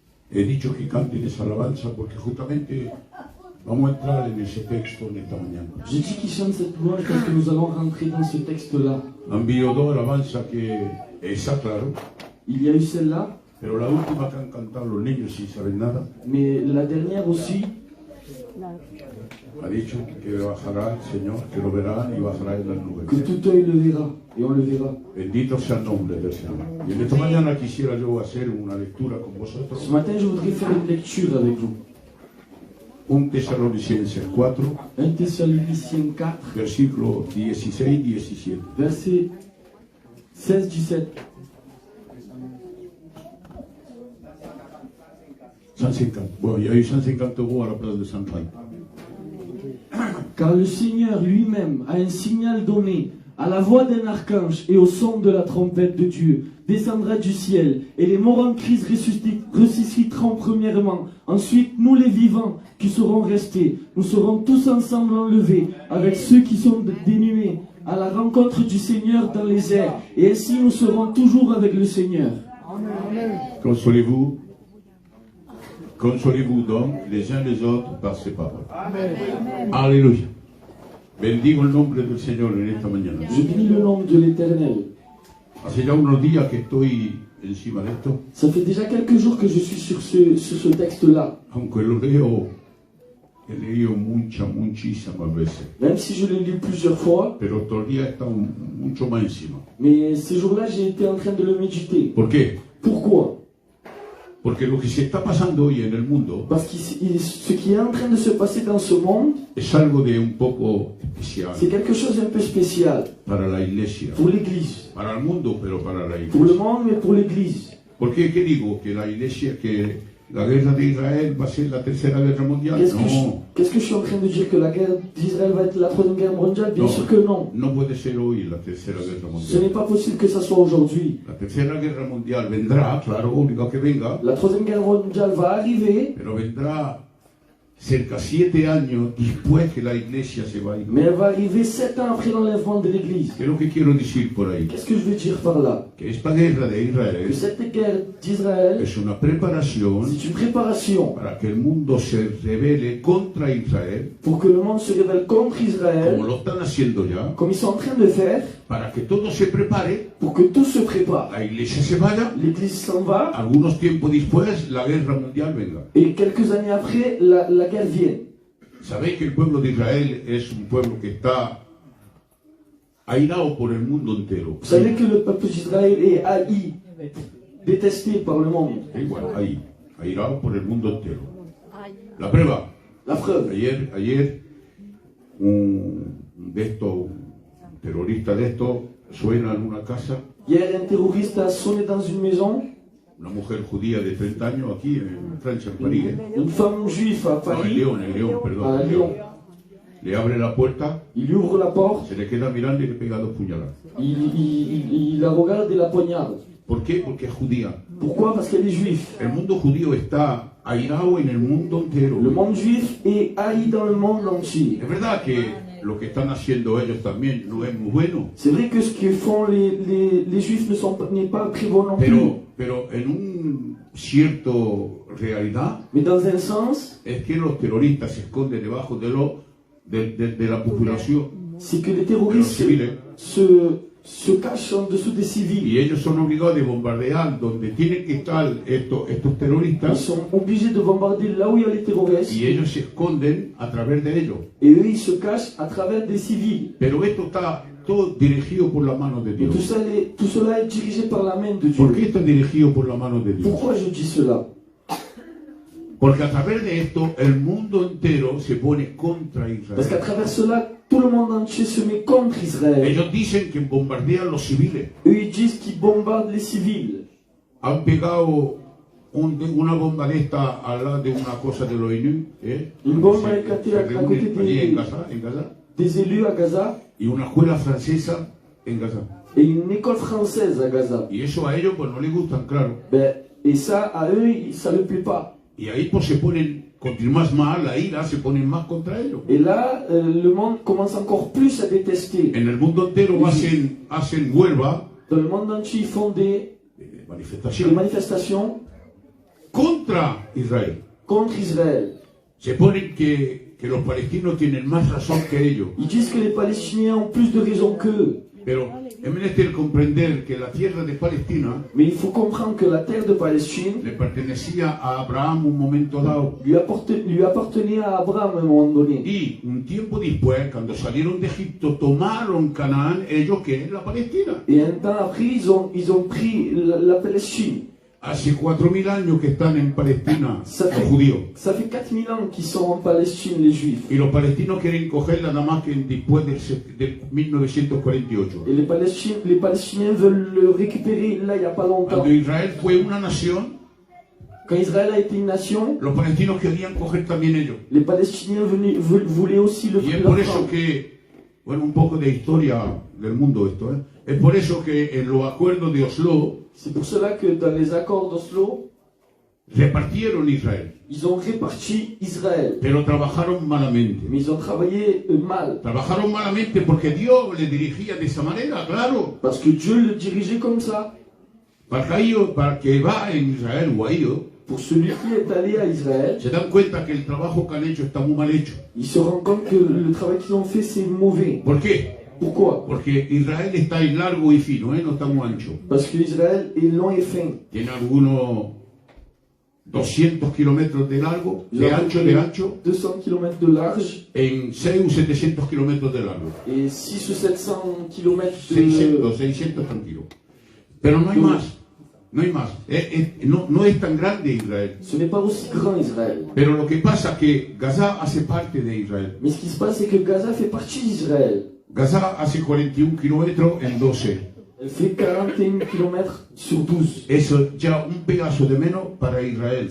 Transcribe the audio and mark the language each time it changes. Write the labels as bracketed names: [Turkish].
[Spanish] He dicho que canten esa alabanza porque justamente vamos a entrar en ese texto en esta mañana. [French] J'ai dit qu'ils chantent cette louange parce que nous allons rentrer dans ce texte-là. [Spanish] Han habido dos alabanzas que esa, claro, [French] Il y a eu celle-là, [Spanish] pero la última que han cantado los niños sin saber nada, [French] mais la dernière aussi, [Spanish] ha dicho que bajará el Señor, que lo verá y bajará en las nubes. [French] que tout œil le verra, et on le verra. [Spanish] Bendito sea el nombre del Señor. Y en esta mañana quisiera yo hacer una lectura con vosotros. [French] Ce matin, je voudrais faire une lecture avec vous. [Spanish] 1 Tesalonicenses 4, [French] 1 Thessaloniciens 4, [Spanish] versículo 16-17. [French] versets 16-17. 150. Bon, il y a eu 150 euros à la place de 130. Car le Seigneur lui-même a un signal donné, à la voix d'un archange et au son de la trompette de Dieu, descendra du ciel, et les morts en Christ ressusciteront premièrement. Ensuite, nous les vivants qui serons restés, nous serons tous ensemble enlevés, avec ceux qui sont dénués, à la rencontre du Seigneur dans les airs, et ainsi nous serons toujours avec le Seigneur. Consolez-vous. Consolez-vous donc les uns les autres par ces paroles. [Spanish] Aleluya. Bendigo el nombre del Señor en esta mañana. [French] Je bénis le nom de l'Éternel. [Spanish] Hace ya unos días que estoy encima de esto, [French] Ça fait déjà quelques jours que je suis sur ce texte-là, [Spanish] aunque lo leo, he leído muchísimas veces, [French] même si je l'ai lu plusieurs fois, [Spanish] pero estos días he estado mucho más encima. [French] mais ces jours-là, j'ai été en train de le méditer. [Spanish] ¿Por qué? [French] Pourquoi? [Spanish] Porque lo que se está pasando hoy en el mundo [French] Parce que ce qui est en train de se passer dans ce monde, [Spanish] es algo de un poco especial [French] c'est quelque chose un peu spécial [Spanish] para la iglesia, [French] pour l'Église. [Spanish] para el mundo, pero para la [French] Pour le [Spanish] iglesia. [French] monde, mais pour l'Église. [Spanish] ¿Por qué? ¿Qué digo? Que la iglesia, que la guerra de Israel va a ser la tercera guerra mundial. [French] Qu'est-ce que je suis en train de dire? Que la guerre d'Israël va être la troisième guerre mondiale? [Spanish] Bien No, [French] sûr que non. [Spanish] no puede ser hoy la tercera guerra [French] Ce n'est [Spanish] mundial. [French] pas possible que ça soit aujourd'hui. [Spanish] La tercera guerra mundial vendrá, claro, único que venga, [French] La troisième guerre mondiale va arriver, [Spanish] pero vendrá cerca 7 años después que la iglesia se va a ir. [French] mais elle va arriver 7 ans après l'enlèvement de l'Église. [Spanish] ¿Qué es lo que quiero decir por ahí? [French] Qu'est-ce que je veux dire par là? [Spanish] Que esta guerra de [French] Que [Spanish] Israel [French] cette guerre d'Israël, [Spanish] es una preparación [French] c'est une préparation [Spanish] para que el mundo se rebele contra Israel, [French] pour que le monde se révèle contre [Spanish] como [French] Israël, [Spanish] lo están haciendo ya, [French] comme ils sont en train de faire, [Spanish] para que todo se prepare, [French] pour que tout se prépare. [Spanish] la iglesia se vaya, [French] L'Église s'en va, [Spanish] algunos tiempos después la guerra mundial venga. [French] et quelques années après, la guerre vient. [Spanish] Sabéis que el pueblo de Israel es un pueblo que está airado por el mundo entero. [French] Vous savez que le peuple d'Israël est haï, détesté par le monde. [Spanish] Igual, ahí, airado por el mundo entero. La prueba, [French] La preuve, [Spanish] ayer un de estos, un terrorista de estos, suena en una casa, [French] hier un terroriste a sonné dans une maison, [Spanish] una mujer judía de 30 años aquí en Francia, en París, [French] une femme juive à [Spanish] no, [French] Paris, [Spanish] en León, perdón, [French] à [Spanish] en [French] Lyon. [Spanish] León. Le abre la puerta, [French] Il lui ouvre la porte, [Spanish] se le queda mirando y le pega 2 puñaladas. [French] il la regarde et la poignarde. [Spanish] ¿Por qué? Porque es judía. [French] Pourquoi? Parce qu'elle est juive. [Spanish] El mundo judío está airado en el mundo entero. [French] Le monde juif est haï dans le monde entier. [Spanish] Es verdad que lo que están haciendo ellos también no es muy bueno, [French] C'est vrai que ce que font les juifs n'est pas très bon non plus. [Spanish] pero en un cierto realidad [French] Mais dans un sens, [Spanish] es que los terroristas se esconden debajo de la población, [French] c'est que les [Spanish] de los [French] terroristes [Spanish] civiles, [French] se cachent en dessous des civils. [Spanish] y ellos son obligados de bombardear donde tienen que estar estos [French] Ils [Spanish] terroristas, [French] sont obligés de bombarder là où il y a les terroristes. [Spanish] y ellos se esconden a través de ellos. [French] Et eux, ils se cachent à travers des civils. [Spanish] Pero esto está todo dirigido por la mano de [French] Et [Spanish] Dios. [French] tout cela est dirigé par la main de Dieu. [Spanish] ¿Por qué está dirigido por la mano de Dios? [French] Pourquoi je dis cela? [Spanish] Porque a través de esto el mundo entero se pone contra [French] Parce qu'à [Spanish] Israel. [French] travers cela, tout le monde entier se met contre Israël. [Spanish] Ellos dicen que bombardean los civiles. [French] Eux, ils disent qu'ils bombardent les civils. [Spanish] Han pegado una bomba de esta al lado de una cosa de l'ONU, [French] Une bombe [Spanish] se [French] éclatée à [Spanish] reúnen [French] côté [Spanish] allí en [French] des, [Spanish] Gaza, [French] des élus à Gaza [Spanish] y una escuela francesa en Gaza. [French] et une école française à Gaza. [Spanish] Y eso a ellos pues no les gustan, claro. [French] Ben, et ça, à eux, ça ne plaît pas. [Spanish] Y ahí pues se ponen, con más mal la ira, se ponen más contra ellos. [French] Et là, le monde commence encore plus à détester. [Spanish] En el mundo entero hacen huelga, [French] Dans le monde entier, ils font des [Spanish] manifestaciones [French] manifestations [Spanish] contra Israel. [French] contre Israël. [Spanish] Se ponen que los palestinos tienen más razón que ellos. [French] Ils disent que les Palestiniens ont plus de raisons qu'eux. [Spanish] Pero es menester comprender que la tierra de Palestina [French] Mais il faut comprendre que la terre de Palestine [Spanish] le pertenecía a Abraham un momento dado. [French] lui appartenait à Abraham à un moment donné. [Spanish] Y un tiempo después, cuando salieron de Egipto, tomaron Canaán, ellos que es la Palestina. [French] Et un temps après, ils ont pris la Palestine. [Spanish] Hace 4000 años que están en Palestina [French] Ça [Spanish] los [French] fait, [Spanish] judíos. [French] ça fait 4000 ans qu'ils sont en Palestine, les Juifs. [Spanish] Y los palestinos quieren cogerla nada más que después del 1948. [French] Et les Palestiniens veulent le récupérer là, il n'y a pas longtemps. [Spanish] Cuando Israel fue una nación, [French] Quand Israël a été une nation, [Spanish] los palestinos querían coger también ellos. [French] les Palestiniens voulaient aussi le [Spanish] Y es [French] leur [Spanish] por eso [French] prendre. [Spanish] que, bueno, un poco de historia del mundo esto, ¿eh? Es por eso que en los acuerdos de Oslo [French] C'est pour cela que dans les accords d'Oslo, [Spanish] repartieron Israel, [French] ils ont réparti Israël. [Spanish] pero trabajaron malamente. [French] Mais ils ont travaillé mal. [Spanish] Trabajaron malamente porque Dios les dirigía de esa manera, claro. [French] Parce que Dieu le dirigeait comme ça. [Spanish] Para que va en Israel o a ellos, [French] Pour celui qui est allé à Israël, [Spanish] se dan cuenta que el trabajo que han hecho está muy mal hecho. [French] il se rend compte que le travail qu'ils ont fait, c'est mauvais. [Spanish] ¿Por qué? [French] Pourquoi? [Spanish] Porque Israel está en largo y fino, no está muy ancho. [French] Parce que Israël est long et fin. [Spanish] Tiene algunos 200 kilómetros de largo, de ancho, [French] 200 km de large [Spanish] en 6 o 700 kilómetros de largo. [French] et 600 ou 700 km de... [Spanish] 600 tranquilo. Pero no hay más, no hay más. No es tan grande Israel. [French] Ce n'est pas aussi grand Israël. [Spanish] Pero lo que pasa es que Gaza hace parte de Israel. [French] Mais ce qui se passe, c'est que Gaza fait partie d'Israël. [Spanish] Gaza hace 41 kilómetros en 12. [French] Elle fait 41 km sur 12. [Spanish] Eso ya un pedazo de menos para Israel.